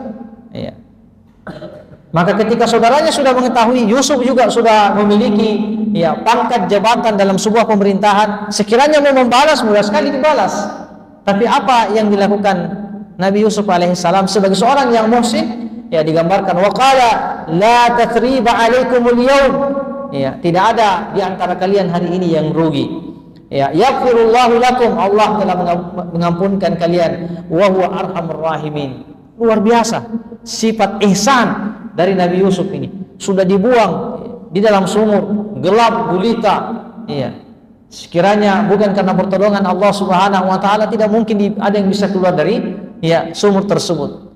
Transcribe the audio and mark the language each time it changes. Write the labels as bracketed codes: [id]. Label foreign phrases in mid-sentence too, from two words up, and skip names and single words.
[id] Maka ketika saudaranya sudah mengetahui Yusuf juga sudah memiliki pangkat jabatan dalam sebuah pemerintahan, sekiranya mau membalas mudah sekali dibalas. Tapi apa yang dilakukan Nabi Yusuf alaihissalam sebagai seorang yang muhsin? Digambarkan [ar] وقال لا تثريب عليكم اليوم. [id] Tidak ada di antara kalian hari ini yang rugi. Ya, [ar] يغفر الله لكم, [id] Allah telah mengampunkan kalian, [ar] وهو أرحم الراحمين. [id] Luar biasa sifat ihsan dari Nabi Yusuf ini. Sudah dibuang di dalam sumur, gelap gulita. Iya. Sekiranya bukan karena pertolongan Allah [ar] سبحانه وتعالى, [id] tidak mungkin ada yang bisa keluar dari sumur tersebut.